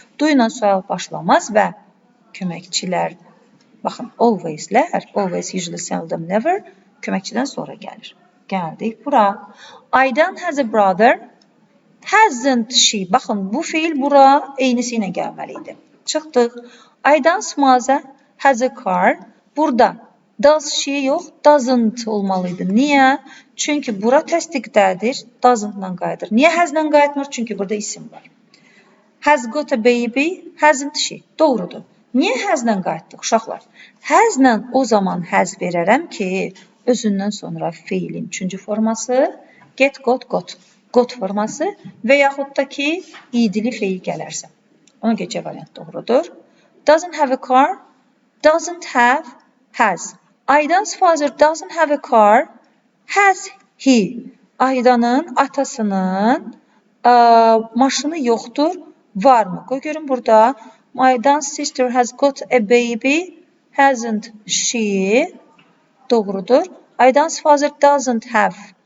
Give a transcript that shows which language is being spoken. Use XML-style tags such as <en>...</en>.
<az>Do ilə sual başlamaz və köməkçilər, baxın, alwayslər, always, usually, seldom, never, köməkçidən sonra gəlir. Gəldik bura.</az> <en>Aydan has a brother. Hasn't she?</en> <az>Baxın, bu feil bura eynisi ilə gəlməliydi. Çıxdıq.</az> <en>Aydan's mother has a car.</en> <az>Burada does she yox, doesn't olmalıydı. Niyə? Çünki bura təsdiqdədir, doesn't-la qayıdır. Niyə has-la qayıtmır? Çünki burada isim var.</az> <en>Has got a baby, hasn't she?</en> <az>Doğrudur. Niyə has-la qayıtdıq, uşaqlar? Has-la o zaman has verərəm ki, özündən sonra feilin 3-cü forması, get, got forması və yaxud da ki, idili feil gələrsə. Ona görə C variant doğrudur.</az> <en>Doesn't have a car, doesn't have, has. Aydan's father doesn't have a car, has he?</en> <az>Aydanın, atasının maşını yoxdur, varmı? Qoy görün burada.</az> <en>Aydan's sister has got a baby, hasn't she?</en> <az>Doğrudur.</az> <en>Aydan's father doesn't have.</en>